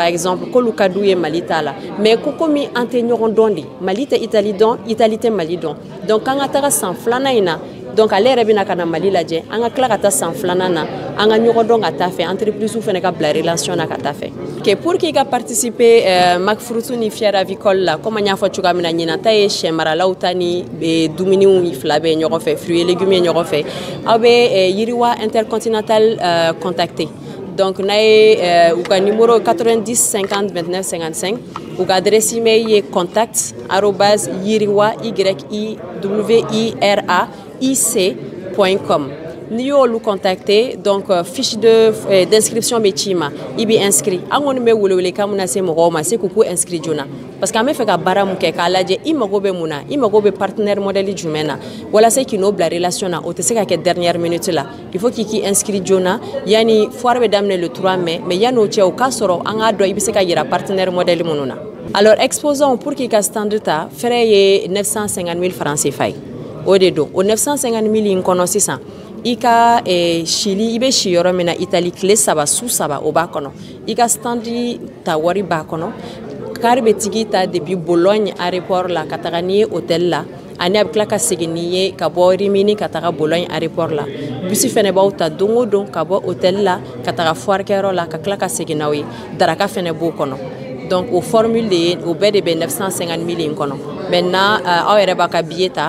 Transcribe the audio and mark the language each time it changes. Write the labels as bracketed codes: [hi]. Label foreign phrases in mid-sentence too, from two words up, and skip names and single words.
[bm] exemple k'olu ka d'u ye Mali ta la mais ko komi an tɛ ɲɔgɔn dɔn de Mali tɛ Italie dɔn Italie tɛ Mali dɔn donc kan ka taga san 2nan in na donc ale yɛrɛ bɛna ka na Mali lajɛ an ka tila ka taa san 2nan na an ka ɲɔgɔn dɔn ka taa fɛ entreprise fɛnɛ ka bila relation na ka taa fɛ [fr] que pour que [bm] ka participer Macfrutu ni [fr] fière avicole [bm] la comme an y'a fɔ cogoya min na ɲinan ta ye sɛ maralaw ta ni dumuniw fila bɛ ɲɔgɔn fɛ [fr] fruits et légumes [bm] ye ɲɔgɔn fɛ aw bɛ Yiriwa Intercontinental contacter donc n'a ye u ka numéro 90 50 29 55 u ka [fr] adresse email [bm] ye [fr] contact arobase [bm] yiriwa yiriwaic.com n'i y'olu contacter donc [fr] fiche d'inscription [bm] bɛ ci ma i bɛ inscrit an kɔni bɛ welewelekan mun na se mɔgɔw ma se k'u inscrit joona parce que an bɛ fɛ ka baara mun kɛ k'a lajɛ i mago bɛ mun na i mago bɛ [fr] partenaire modèle [bm] jumɛn na walasa k'i n'o bila relation na o tɛ se ka kɛ [fr] dernière minute [bm] la [fr] il faut [bm] k'i inscrit joona yanni foire bɛ daminɛ [fr] le 3 mai mais [bm] yanni o cɛ o k'a sɔrɔ an k'a dɔn i bɛ se ka yira [fr] partenaire modèle [bm] minnu na [fr] alors exposant pour [bm] k'i ka stand ta frais ye 950 000 [fr] francs CFA [bm] o de don o 950 000 in kɔnɔ sisan i ka sili i bɛ si yɔrɔ min na Italie tile 3 su 3 o b'a kɔnɔ i ka standi ta wari b'a kɔnɔ kari bɛ tigi ta [fr] depuis Bologne aéroport [bm] la ka taga n'i ye hôtel la ani a bɛ tila ka segin n'i ye ka bɔ Rimini ka taga [fr] Bologne aéroport [bm] la bisi fɛnɛ b'aw ta don o don ka bɔ hôtel la ka taga foire kɛyɔrɔ la ka tila ka segin n'aw ye daraka fɛnɛ b'o kɔnɔ donc o formule de ye o bɛɛ de bɛ 950 000 in kɔnɔ maintenant aw yɛrɛ b'a ka billet ta